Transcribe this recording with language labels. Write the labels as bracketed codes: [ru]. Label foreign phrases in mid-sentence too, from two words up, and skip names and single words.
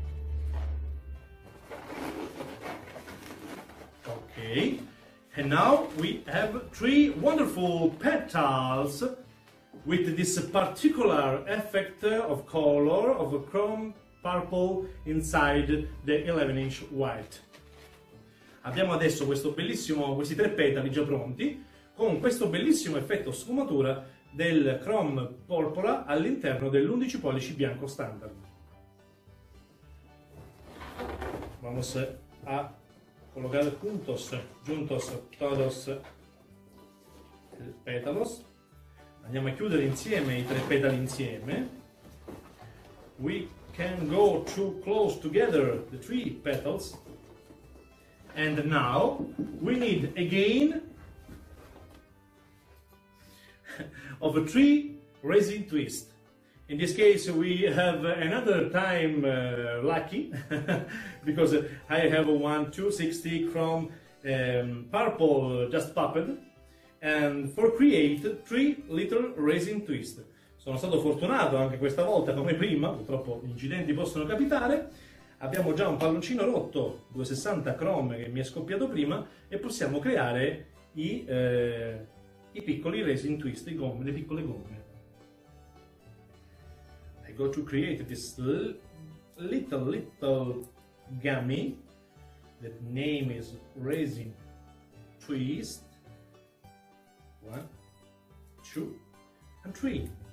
[en] Okay, and now we have 3 wonderful petals with this particular effect of color of a chrome purple inside the 11 inch white. [it] Abbiamo adesso questi 3 petali già pronti con questo bellissimo effetto sfumatura del chrome porpora all'interno dell'11 pollici bianco standard. [es] Vamos a colocar juntos todos pétalos. [it] Andiamo a chiudere insieme i 3 petali insieme. [en] We can go too close together the 3 petals. And now we need again of a 3 resin twist. In this case we have another time lucky because I have a 1 260 chrome purple just popped, and for create 3 little resin twist. [it] Sono stato fortunato anche questa volta come prima, purtroppo gli incidenti possono capitare. Abbiamo già un palloncino rotto 260 chrome che mi è scoppiato prima e possiamo creare i piccoli [en] resin twist, [it] le piccole gomme. [en] I go to create this little gummy. That name is resin twist. 1, 2, and 3.